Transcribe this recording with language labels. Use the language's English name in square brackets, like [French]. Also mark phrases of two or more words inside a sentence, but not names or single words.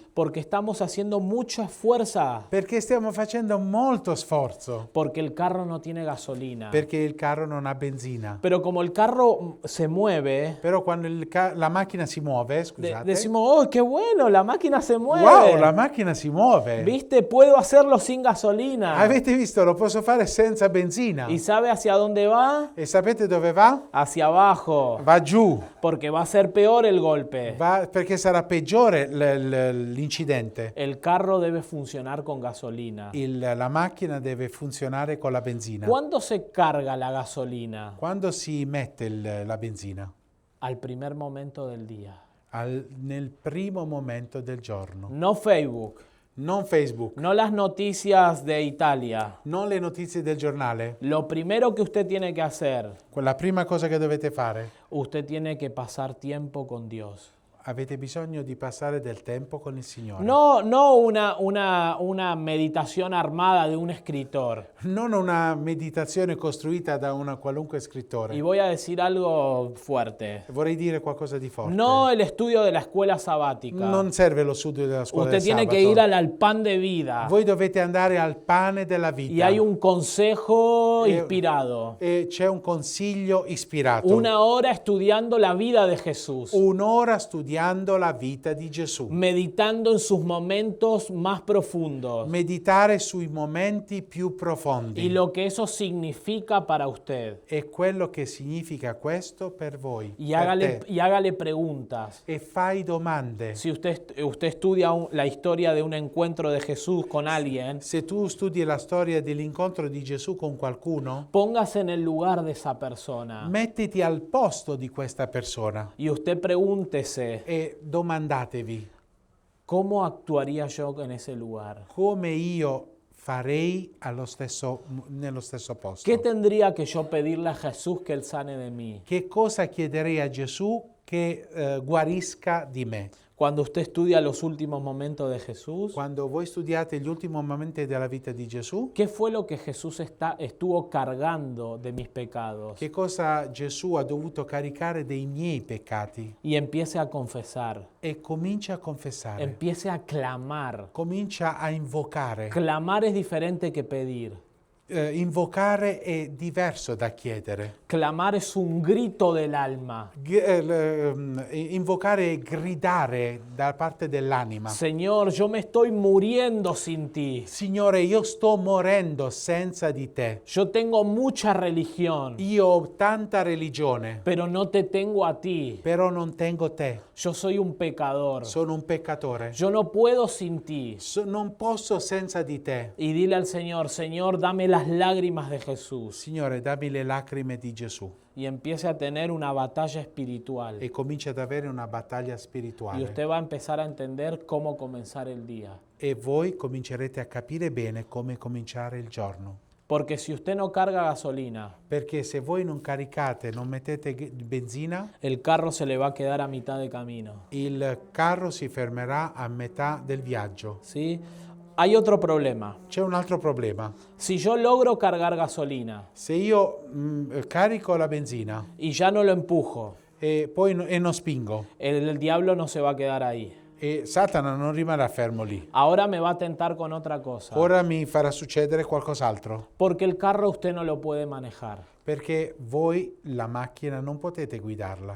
[Spanish] Porque estamos haciendo mucha fuerza, [Italian] Perché stiamo facendo molto sforzo, [Spanish] porque el carro no tiene gasolina. [Italian] perché il carro non ha benzina. [Spanish] Pero como el carro se mueve, [Italian] Però quando la macchina si muove, scusate, [Spanish] decimos, oh, qué bueno, la máquina se mueve. [Italian] wow, la macchina si muove. [Spanish] ¿Viste? Puedo hacerlo sin gasolina. [Italian] Avete visto? Lo posso fare senza benzina. [Spanish] ¿Y sabe hacia dónde va? [Italian] E sapete dove va? [Spanish] Hacia abajo, [Italian] Va giù, [Spanish] porque va a ser peor el golpe. [Italian] perché sarà peggiore l'incidente. [Spanish] El carro debe funcionar con gasolina. [Italian] La macchina deve funzionare con la benzina. [Spanish] ¿Cuándo se carga la gasolina? [Italian] Quando si mette la benzina? [Spanish] Al primer momento del día. [Italian] Nel primo momento del giorno. [Spanish] No Facebook, [Italian] Non Facebook, [Spanish] no las noticias de Italia. [Italian] non le notizie del giornale. [Spanish] Lo primero que usted tiene que hacer, [Italian] La prima cosa che dovete fare, [Spanish] usted tiene que pasar tiempo con Dios. [Italian] avete bisogno di passare del tempo con il Signore. [Spanish] No una meditación armada de un escritor. [Italian] Non una meditazione costruita da una qualunque scrittore. [Spanish] Y voy a decir algo fuerte. [Italian] Vorrei dire qualcosa di forte. [Spanish] No el estudio de la escuela sabática. [Italian] Non serve lo studio della scuola [Spanish] Usted [Italian] del [Spanish] tiene [Italian] sabato. [Spanish] que ir al pan de vida. [Italian] Voi dovete andare al pane della vita. [Spanish] Y hay un consejo Eh, inspirado. [Italian] E c'è un consiglio ispirato. [Spanish] Una hora estudiando la vida de Jesús. [Italian] Un'ora studiando la vita di Gesù. [Spanish] Meditando en sus momentos más profundos. [Italian] Meditare sui momenti più profondi. [Spanish] Y lo que eso significa para usted. [Italian] E quello che significa questo per voi. [Spanish] Y [Italian] per te. [Spanish] hágale preguntas. [Italian] E fai domande. [Spanish] Si usted estudia la historia de un encuentro de Jesús con alguien, [Italian] Se tu studi la storia dell'incontro di Gesù con qualcuno, [Spanish] póngase en el lugar de esa persona. [Italian] mettiti al posto di questa persona [Spanish] Y usted pregúntese, [Italian] e domandatevi [Spanish] ¿cómo actuaría yo en ese lugar? [Italian] come io farei nello stesso posto. [Spanish] ¿Qué tendría que yo pedirle a Jesús que Él sane de mí? [Italian] Che cosa chiederei a Gesù che guarisca di me. [Spanish] Cuando usted estudia los últimos momentos de Jesús, [Italian] Quando voi studiate gli ultimi momenti della vita di Gesù, [Spanish] ¿qué fue lo que Jesús estuvo cargando de mis pecados? [Italian] che cosa Gesù ha dovuto caricare dei miei peccati? [Spanish] Y empiece a confesar, [Italian] E comincia a confessare, [Spanish] empiece a clamar. [Italian] comincia a invocare. [Spanish] Clamar es diferente que pedir. [Italian] Invocare è diverso da chiedere. [Spanish] Clamar es un grito del alma. [Italian] Invocare è gridare da parte dell'anima. [Spanish] Señor, yo me estoy muriendo sin ti. [Italian] Signore, io sto morendo senza di te. [Spanish] Yo tengo mucha religión, [Italian] Io ho tanta religione, [Spanish] pero no te tengo a ti. [Italian] però non tengo te. [Spanish] Yo soy un pecador. [Italian] Sono un peccatore. [Spanish] Yo no puedo sin ti. [Italian] Non posso senza di te. [Spanish] Y dile al Señor, Señor, dame las lágrimas de Jesús. [Italian] Signore, dammi le lacrime di Gesù. [Spanish] Y empiece a tener una batalla espiritual. [Italian] E comincia ad avere una battaglia [Spanish] Y [Italian] spirituale. [Spanish] usted va a empezar a entender cómo comenzar el día. [Italian] E voi comincerete a capire bene come cominciare il giorno. [Spanish] Porque si usted no carga gasolina, [Italian] Perché se voi non caricate, non mettete benzina, [Spanish] el carro se le va a quedar a mitad de camino. [Italian] il carro si fermerà a metà del viaggio. [Spanish] ¿Sí? Hay otro problema. [Italian] C'è un altro problema. [Spanish] Si yo logro cargar gasolina [Italian] Se io carico la benzina [Spanish] y ya no lo empujo, [Italian] e poi non spingo, [Spanish] el diablo no se va a quedar ahí. [Italian] e Satana non rimarrà fermo lì. [Spanish] Ahora me va a tentar con otra cosa. [Italian] Ora mi farà succedere qualcos'altro. [Spanish] Porque el carro usted no lo puede manejar. [Italian] Perché voi la macchina non potete guidarla.